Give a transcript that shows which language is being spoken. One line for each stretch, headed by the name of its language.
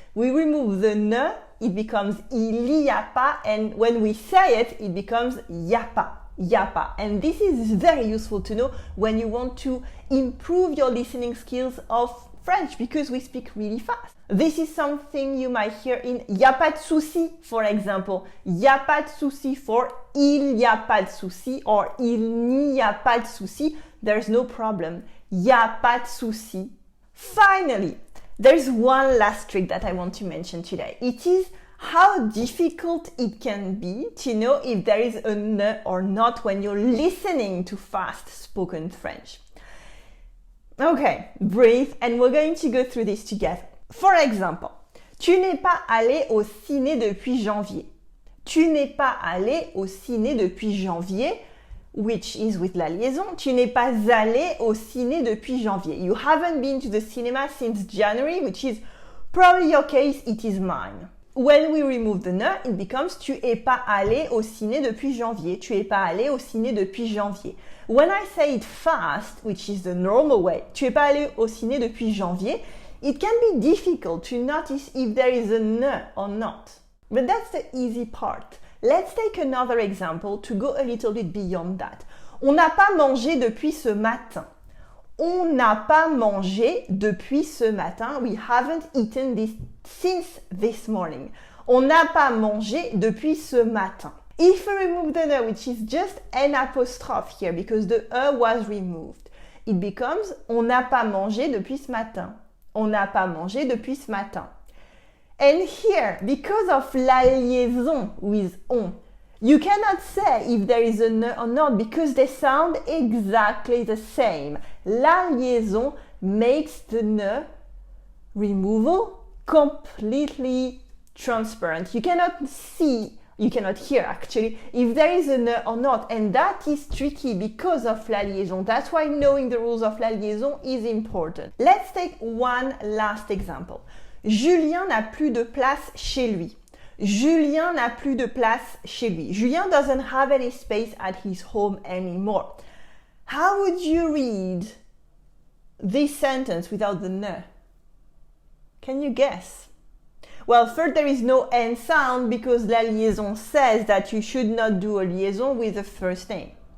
English: We remove the ne, it becomes
French: il y a pas,
English: and when we say it, it becomes
French: y a pas.
English: Yapa. And this is very useful to know when you want to improve your listening skills of French, because we speak really fast. This is something you might hear in
French: y a pas de souci,
English: for example.
French: Y a pas de souci for il y a pas de souci or il n'y a pas de souci. There's no problem. Y a pas de souci.
English: Finally, there's one last trick that I want to mention today. It is how difficult it can be to know if there is a ne or not when you're listening to fast spoken French. Okay, breathe, and we're going to go through this together. For example,
French: tu n'es pas allé au ciné depuis janvier. Tu n'es pas allé au ciné depuis janvier,
English: which is with
French: la liaison. Tu n'es pas allé au ciné depuis janvier.
English: You haven't been to the cinema since January, which is probably your case, it is mine. When we remove the ne, it becomes
French: tu es pas allé au ciné depuis janvier. Tu es pas allé au ciné depuis janvier. When I say it fast, which is the normal way, tu es pas allé au ciné depuis janvier, it can be difficult to notice if there is a ne or not.
English: But that's the easy part. Let's take another example to go a little bit beyond that.
French: On n'a pas mangé depuis ce matin. On n'a pas mangé depuis ce matin.
English: We haven't eaten this since this morning.
French: On n'a pas mangé depuis ce matin.
English: If we remove the ne, which is just an apostrophe here because the e was removed, it becomes
French: on n'a pas mangé depuis ce matin. On n'a pas mangé depuis ce matin.
English: And here, because of la liaison with on, you cannot say if there is a ne or not because they sound exactly the same. La liaison makes the ne removal completely transparent. You cannot see, you cannot hear actually, if there is a ne or not, and that is tricky because of la liaison. That's why knowing the rules of la liaison is important. Let's take one last example.
French: Julien n'a plus de place chez lui. Julien n'a plus de place chez lui.
English: Julien doesn't have any space at his home anymore. How would you read this sentence without the ne? Can you guess? Well, first there is no N sound because la liaison says that you should not do a liaison with the first name.